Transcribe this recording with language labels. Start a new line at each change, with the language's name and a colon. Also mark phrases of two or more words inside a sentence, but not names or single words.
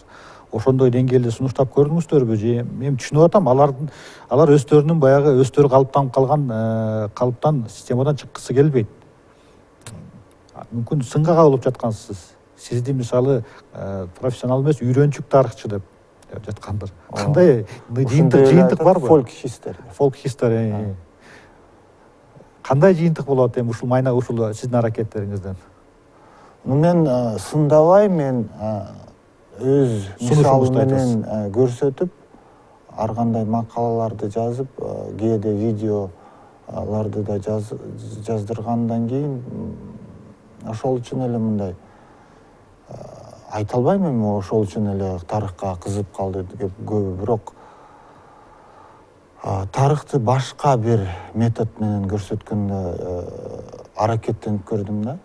Kyrgyz: Ошондой деңгээлде сунуштап көрдүңүздөрбү? Же мен түшүнүп атам, алар өздөрүнүн баягы өздөрү калыптанып калган калыптан, системадан чыккысы келбейт. Мүмкүн сынга кабылып жаткансыз. Сизди мисалы профессионал эмес, үйрөнчүк тарыхчы деп жаткандыр. Кандай жыйынтык барбы?
English: Folk history. Folk history.
Kyrgyz: Кандай жыйынтык болот эми ушул майна, ушул сиздин аракеттериңизден? Мен сындабай, мен өз мисалы менен көрсөтүп, ар кандай макалаларды жазып, кээде видеоларды да жаздыргандан кийин, ошол үчүн эле мындай айта албайм, эми ошол үчүн эле тарыхка кызып калды деп көбү, бирок тарыхты башка бир метод менен көрсөткөндө аракеттенип көрдүм да.